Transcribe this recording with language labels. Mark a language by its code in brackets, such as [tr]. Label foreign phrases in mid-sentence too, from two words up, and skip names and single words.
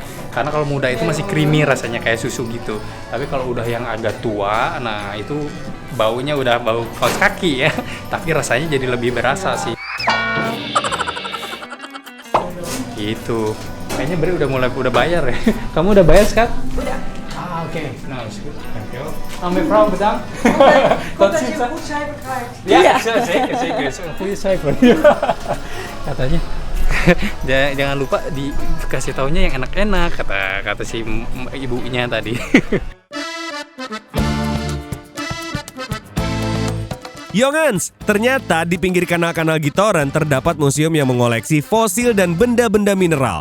[id] Karena kalau muda itu masih creamy rasanya kayak susu gitu. Tapi kalau udah yang agak tua, nah itu baunya udah bau kaos kaki ya. Tapi rasanya jadi lebih berasa sih. Gitu. Kayaknya Bre udah bayar ya. Kamu udah bayar, Skat? Udah. [nl] Oké. Nou, is goed. Dankjewel. Nou, mevrouw, bedankt. Goed dat je een goed cijfer krijgt. Ja, zeker. Een goede cijfer. [id] Katanya, jangan lupa dikasih taunya yang enak-enak, kata si ibunya tadi. Jongens, ternyata di pinggir kanal-kanal Gitoren terdapat museum yang mengoleksi fosil dan benda-benda mineral.